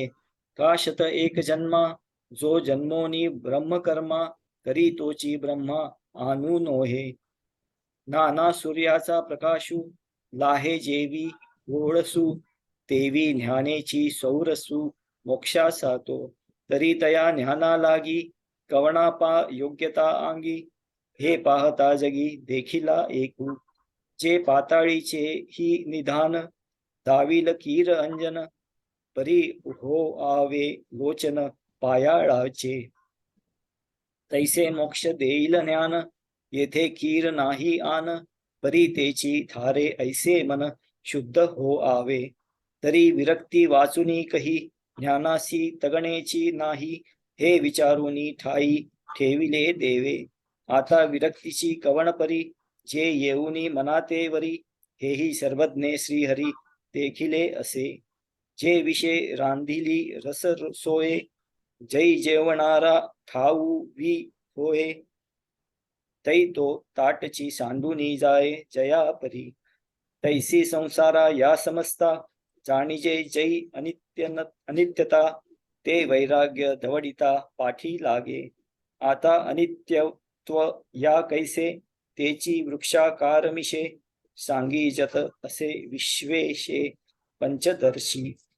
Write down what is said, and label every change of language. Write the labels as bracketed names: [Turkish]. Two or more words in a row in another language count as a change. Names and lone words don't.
[Marathi] का शत एक जन्मा, जो जन्मोनी ब्रह्मकर्मा, करी तोची ब्रह्मा आणू नोहे. नाना सूर्याचा प्रकाशू, लाहे जेवी गोळसू, तेवी ज्ञानेची सौरसू मोक्षासा तो. तरी तया ज्ञाना लागी, कवणापा योग्यता अंगी, हे पाहता जगी देखिला एकू. जे पाताळीचे ही निधान, दाविल कीर अंजन, परी हो आवे लोचन पायाळाचे. तैसे मोक्ष देईल ज्ञान, येथे कीर नाही आन, परी तेची धारे ऐसे मन शुद्ध हो आवे. तरी विरक्ती वाचुनी कही, ज्ञानासी तगणेची नाही, हे विचारुनी ठाई ठेविले देवे. आता विरक्तीची कवणपरी जे येऊनी मनाते वरी हेही सर्वज्ञे श्रीहरी देखिले असे जे विषय रांधिली रस सोये जै जेवणारा ठाऊ वी होय तै तो ताटची सांडूनी जाय जया परी तैसी संसारा या समजता जाणीजे जै अनित्यता ते वैराग्य धवडिता पाठी लागे आता अनित्यत्व या कैसे तेची वृक्षाकार मिशे सांगीजत असे विश्वेशे पंचदर्शी